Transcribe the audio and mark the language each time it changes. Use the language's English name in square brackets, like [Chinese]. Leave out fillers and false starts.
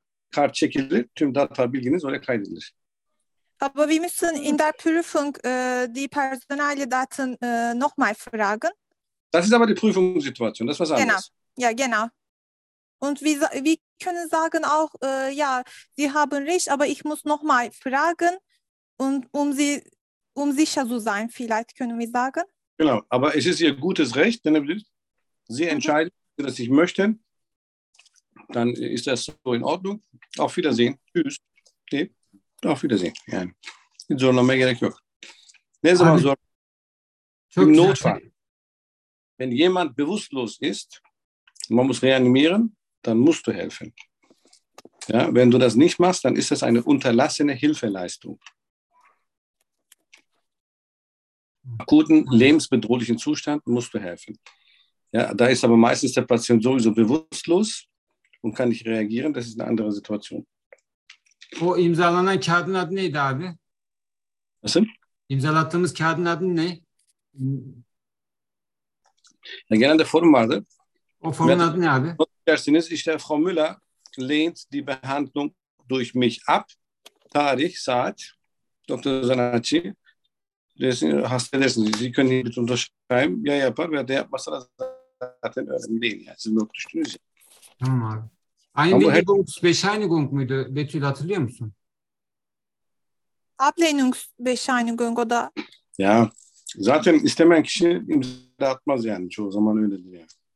[Turkish] Kart çekilir, tüm data bilginiz oraya kaydedilir. [German] Aber wir müssen in der Prüfung die personelle Daten nochmal fragen. Das ist aber die Prüfungssituation, das ist was anderes. Genau. Ja, genau. Und wir können sagen auch, ja, Sie haben recht, aber ich muss nochmal fragen, und um sicher zu sein, vielleicht können wir sagen. Genau, aber es ist Ihr gutes Recht, denn Sie entscheiden, dass ich möchte, dann ist das so in Ordnung. Auf Wiedersehen. Tschüss. Okay. Auf Wiedersehen. [Turkish] Yani hiç zorlamaya gerek yok. Ne zaman zor? [German] Im Notfall. Wenn jemand bewusstlos ist, man muss reanimieren, dann musst du helfen. Ja, wenn du das nicht machst, dann ist das eine unterlassene Hilfeleistung. Im akuten, lebensbedrohlichen Zustand musst du helfen. Ja, da ist aber meistens der Patient sowieso bewusstlos und kann nicht reagieren. Das ist eine andere Situation. [Turkish] O imzalanan kağıdın adı neydi abi? Nasıl? İmzalattığımız kağıdın adı ne? Ya genelde forum vardı. O forumun adı ne abi? Dersiniz işte [German] Frau Müller lehnt die Behandlung durch mich ab. [Turkish] Tarih, saat, Dr. Zanacci. Hasta edersiniz. Sie können hier bitte unterschreiben. Ya yapar veya de yapmasa da zaten önemli değil. Yani. Siz not düştünüz ya. Tamam abi. Aynı bir Bescheinigung muydu Betül, hatırlıyor musun? [German] Ablehnungsbescheinigung o da. [Turkish] Ya zaten istemeyen kişi imza atmaz yani, çoğu zaman öyledir yani.